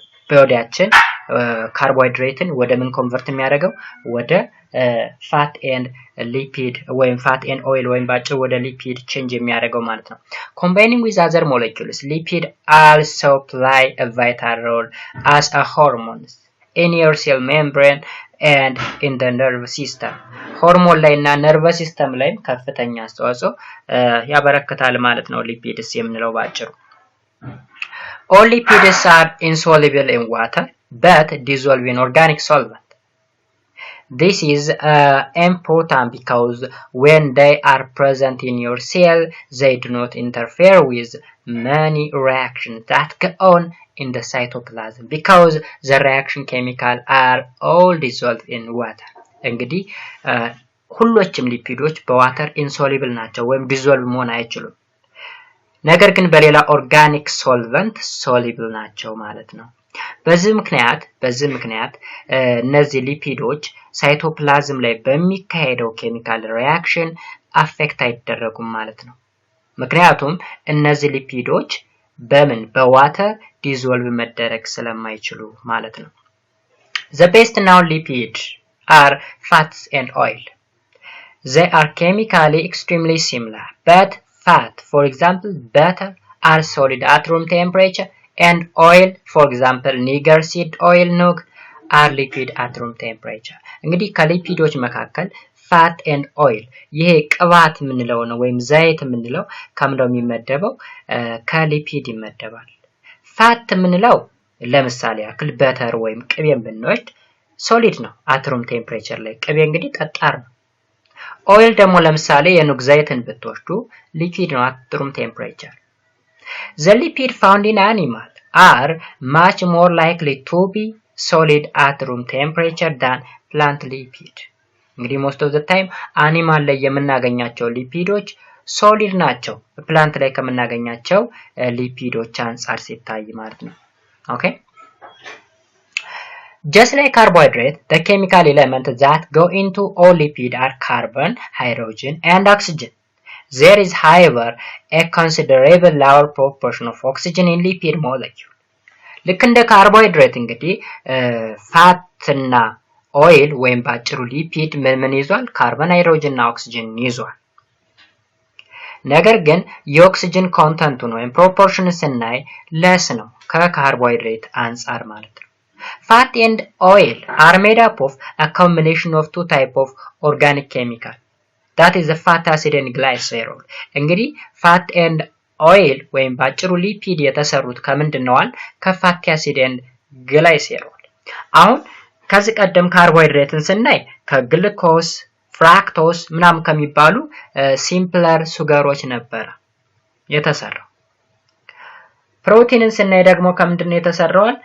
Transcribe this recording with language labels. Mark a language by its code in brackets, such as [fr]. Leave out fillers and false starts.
[am] በወዲያችን ካርቦሃይድሬትን ወደ ምን ኮንቨርት የሚያደርገው ወደ ፋት ኤንድ ሊፒድ ወይም ፋት ኤንድ ኦይል ወይም ባጭሩ ወደ ሊፒድ ቼንጅ የሚያደርገው ማለት ነው። [en] Combining with other molecules, lipid also play a vital role as a hormones in your cell membrane and in the nerve system. [am] ሆርሞን ላይ እና ነርቨስ ሲስተም ላይ ከፍተኛ አስተዋጽኦ ያበረክታል ማለት ነው ሊፒድስ የምንለው ባጭሩ። [en] All lipids are insoluble in water but dissolve in organic solvent. This is important because when they are present in your cell, they do not interfere with many reactions that go on in the cytoplasm because the reaction chemicals are all dissolved in water. [am] እንግዲህ ሁሎችም ሊፒዶች በዋተር ኢንሶሉብል ናቸው ወይም ዲዞልቭ መሆን አይችሉም። ነገር ግን በሌላ ኦርጋኒክ ሶልቨንት ሶሉብል ናቸው ማለት ነው። በዚህ ምክንያት እነዚህ ሊፒዶች ሳይቶፕላዝም ላይ በሚካሄደው ኬሚካል ሪአክሽን አፌክት አይደረጉም ማለት ነው። ምክንያቱም እነዚህ ሊፒዶች በዋተር ዲዞልቭ መደረግ ስለማይችሉ ማለት ነው። [en] The best known lipids are fats and oil. They are chemically extremely similar, but fat, for example, butter, are solid at room temperature, and oil, for example, niger seed oil, nug, are liquid at room temperature. [am] እንግዲህ ከሊፒዶች መካከል fat and oil ይሄ ቅባት የምንለው ነው ወይም ዘይት የምንለው ከምንድነው የሚመደበው? ከሊፒድ ይመደባል። fat የምንለው ለምሳሌ ያክል በተር ወይም ቅቤን ብንወስድ ሶሊድ ነው [en] at room temperature [am] ላይ። ቅቤ እንግዲህ ጠጣር ነው። ኦይል ደግሞ ለምሳሌ የኑግ ዘይትን ብትወስዱ liquid ነው at room temperature. [en] The lipid found in animal are much more likely to be solid at room temperature than plant lipid. [am] እንግዲህ [en] most of the time [am] animal ላይ የምናገኛቸው ሊፒዶች ሶሊድ ናቸው ፕላንት ላይ ከምናገኛቸው ሊፒዶች አንፃር ሲታይ ማለት ነው። Okay? [en] Just like carbohydrate, the chemical elements that go into all lipids are carbon, hydrogen, and oxygen. There is, however, a considerable lower proportion of oxygen in lipid molecule. [am] ልክ እንደ ካርቦሃይድሬት እንግዲህ ፋት እና ኦይል ወይም ባጭሩ ሊፒድ ምን ይዟል? ካርበን፣ ሃይድሮጅን እና ኦክሲጅን ይዟል። ነገር ግን የኦክሲጅን ኮንተንቱን ወይም ፕሮፖርሽን ስናይ ለስ ነው ከካርቦሃይድሬት አንፃር ማለት ነው። [en] Fat and oil are made up of a combination of two types of organic chemical. That is the fat acid and glycerol. [am] እንግዲህ fat and oil ወይም ባጭሩ ሊፒድ የተሰሩት ከምንድነዋል? ከፋቲ አሲድ and glycerol. አሁን ከዚህ ቀደም ካርቦሃይድሬትን ስናይ ከግሉኮስ፣ ፍራክቶስ ምናምን ከሚባሉ ሲምፕለር ሱገሮች ነበር የተሰራው። ፕሮቲንን ስናይ ደግሞ ከምንድነው የተሰራው?